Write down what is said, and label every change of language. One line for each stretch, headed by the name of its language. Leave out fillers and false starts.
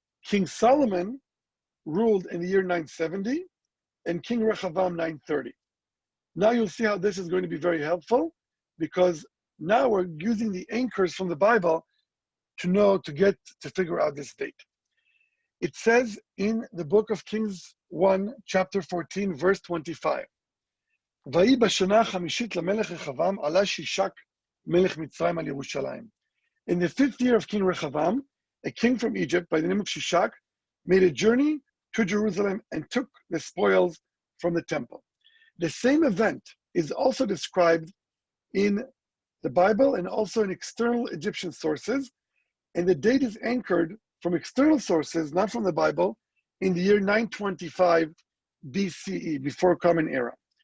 English: King Solomon ruled in the year 970, and King Rehoboam 930. Now you'll see how this is going to be very helpful, because now we're using the anchors from the Bible to figure out this date. It says in the book of Kings 1, chapter 14, verse 25,
Hebrew: ויהי בשנה החמישית למלך רחבעם עלה שישק מלך מצרים על ירושלים.
English: In the 5th year of King Rehoboam, a king from Egypt by the name of Shishak made a journey to Jerusalem and took the spoils from the temple. The same event is also described in the Bible and also in external Egyptian sources, and the date is anchored from external sources, not from the Bible, in the year 925 BCE, before Common Era.